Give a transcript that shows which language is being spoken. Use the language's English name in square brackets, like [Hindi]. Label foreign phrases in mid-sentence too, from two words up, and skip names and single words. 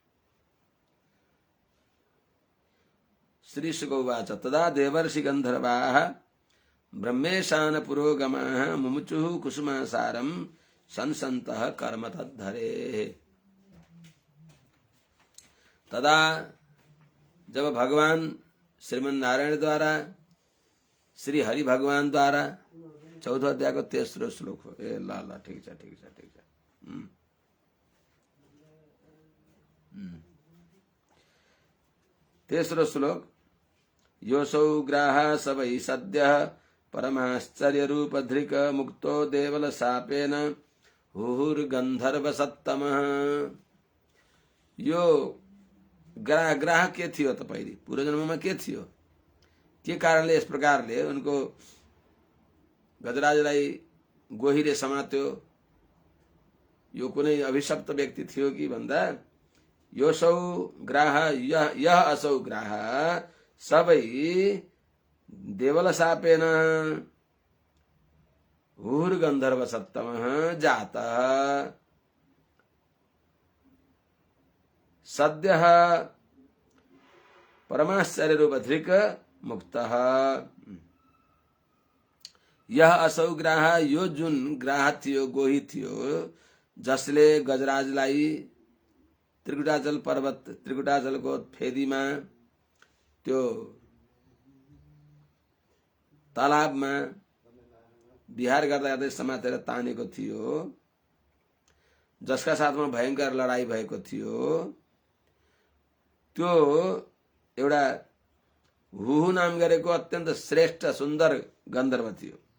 [Sanskrit] श्रीशुक उवाच तदा देवर्षि गन्धर्वाः ब्रह्मेशान पुरोगमाः मुमुचुः कुसुमासारं संसन्तः कर्म तद्धरेः। [Nepali] तदा जब भगवान श्रीमन नारायण द्वारा श्री हरि भगवान द्वारा चौथो अध्याय को तेस्रो श्लोक हो। ए ल ल ठिक छ ठिक छ ठिक छ। तेस्रो श्लोक। [Sanskrit] योऽसौ ग्राह सवै सद्यः परमाश्चर्य रूप धृक मुक्तो देवल शापेन हुहुर्गन्धर्वसत्तमः। [Nepali] यो ग्राह के थियो त पहिले पूर्वजन्ममा के थियो, के कारणले यस प्रकारले उनको गजराजलाई गोहीले समात्यो। यो कुनै अभिशप्त व्यक्ति थियो कि भन्दा [Sanskrit] योसौ ग्राह यह असौ ग्राह सबै देवल शापेन हुहुर्गन्धर्व सत्तमः जातः सद्यः परमाश्चर्य रूप धृक मुक्तः। यह असौ ग्राह [Nepali] यो जुन ग्राह थियो गोही थियो जसले गजराजलाई त्रिकुटाचल पर्वत त्रिकुटाचलको फेदीमा त्यो तालाबमा विहार गर्दा गर्दै समातेर तानेको थियो, जसका साथमा भयंकर लडाई भएको थियो, त्यो एउटा हुहु नाम गरेको अत्यन्त श्रेष्ठ सुन्दर गन्धर्व थियो।